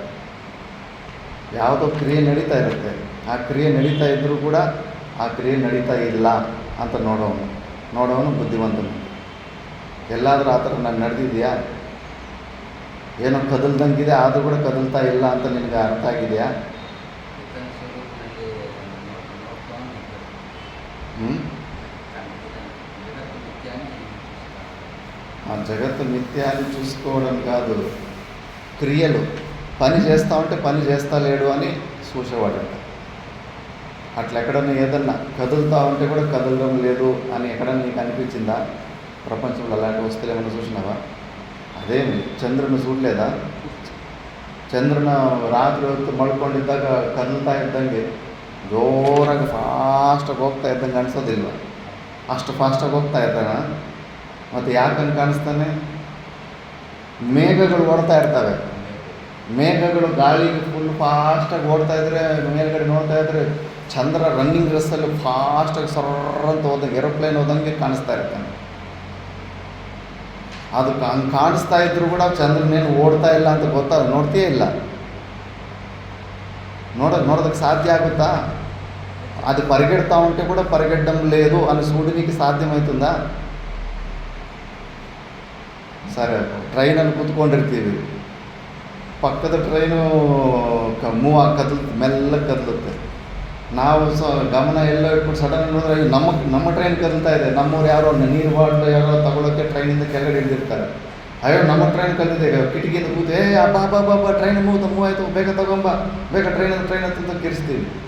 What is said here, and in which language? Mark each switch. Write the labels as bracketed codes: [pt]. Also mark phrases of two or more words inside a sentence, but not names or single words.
[kn] ಯಾವುದೋ ಕ್ರಿಯೆ ನಡೀತಾ ಇರುತ್ತೆ, ಆ ಕ್ರಿಯೆ ನಡೀತಾ ಇದ್ದರೂ ಕೂಡ ಆ ಕ್ರಿಯೆ ನಡೀತಾ ಇಲ್ಲ ಅಂತ ನೋಡೋನು ಬುದ್ಧಿವಂತನು. ಎಲ್ಲಾದರೂ ಆ ಥರ ನಾನು ನಡೆದಿದೆಯಾ? ಏನೋ ಕದಲ್ದಂಗಿದೆ ಆದರೂ ಕೂಡ ಕದಲ್ತಾ ಇಲ್ಲ ಅಂತ ನಿನಗೆ ಅರ್ಥ ಆಗಿದೆಯಾ? [te] ఆ జగత్తు మిథ్యాన్ని చూసుకోవడం కాదు, క్రియలు. పని చేస్తూ ఉంటే పని చేస్తా లేడు అని చూసేవాడంట. అట్లా ఎక్కడన్నా ఏదన్నా కదులుతూ ఉంటే కూడా కదలడం లేదు అని ఎక్కడన్నా నీకు అనిపించిందా? ప్రపంచంలో అలాంటి వస్తువులు ఏమైనా చూసినావా? అదేమి చంద్రుని చూడలేదా? [kn] చంద్రుನ ರಾತ್ರಿ ಹೊತ್ತು ಮಳ್ಕೊಂಡಿದ್ದಾಗ ಕದಲ್ತಾ ಇದ್ದಂಗೆ ಜೋರಾಗಿ ಫಾಸ್ಟಾಗಿ ಹೋಗ್ತಾ ಇದ್ದಂಗೆ ಅನಿಸೋದಿಲ್ವ? ಅಷ್ಟು ಫಾಸ್ಟಾಗಿ ಹೋಗ್ತಾ ಇದ್ದಾನ? ಮತ್ತು ಯಾಕಂಗೆ ಕಾಣಿಸ್ತಾನೆ? ಮೇಘಗಳು ಓಡ್ತಾ ಇರ್ತವೆ. ಮೇಘಗಳು ಗಾಳಿಗೆ ಫುಲ್ ಫಾಸ್ಟಾಗಿ ಓಡ್ತಾ ಇದ್ದರೆ ಮೇಲ್ಗಡೆ ನೋಡ್ತಾ ಇದ್ದರೆ ಚಂದ್ರ [en] running race [kn] ಫಾಸ್ಟಾಗಿ ಸರ್ರಂತ ಹೋದಂಗೆ ಏರೋಪ್ಲೇನ್ ಹೋದಂಗೆ ಕಾಣಿಸ್ತಾ ಇರ್ತಾನೆ. ಅದು ಹಂಗೆ ಕಾಣಿಸ್ತಾ ಇದ್ರೂ ಕೂಡ ಚಂದ್ರನೇನು ಓಡ್ತಾ ಇಲ್ಲ ಅಂತ ನೋಡ್ತೀಯೇ ಇಲ್ಲ. ನೋಡೋದಕ್ಕೆ ಸಾಧ್ಯ ಆಗುತ್ತಾ? [te] అది పరిగెడతా ఉంటే కూడా పరిగెట్టడం లేదు అని చూడడానికి సాధ్యమవుతుందా? [kn] సరే, ట్రైನಲ್ಲಿ ಕೂತ್ಕೊಂಡಿರ್ತೀವಿ, ಪಕ್ಕದ ಟ್ರೈನು ಮೆಲ್ಲಗೆ ಕದಲುತ್ತೆ. ನಾವು ಗಮನ ಎಲ್ಲ ಇಟ್ಬಿಟ್ಟು ಸಡನ್ ನೋಡಿದ್ರೆ ನಮ್ಮ ಟ್ರೈನ್ ಕದಲ್ತಾ ಇದೆ. ನಮ್ಮವ್ರು ಯಾರೋ ನೀರು ಬಾಟ್ಲು ಯಾರೋ ತಗೊಳ್ಳೋಕ್ಕೆ ಟ್ರೈನಿಂದ ಕೆಳಗಡೆ ಇಳಿದಿರ್ತಾರೆ. ಅಯ್ಯೋ ನಮ್ಮ ಟ್ರೈನ್ ಕಲಿದೆ, ಕಿಟಕಿಯಿಂದ ಕೂತು ಅಬ್ಬಾ [en] train move [kn] ಆಯಿತು, ಬೇಗ ತಗೊಂಬ, ಬೇಗ ಟ್ರೈನ್ ಅಂತ ಕಿರಿಸ್ತೀವಿ.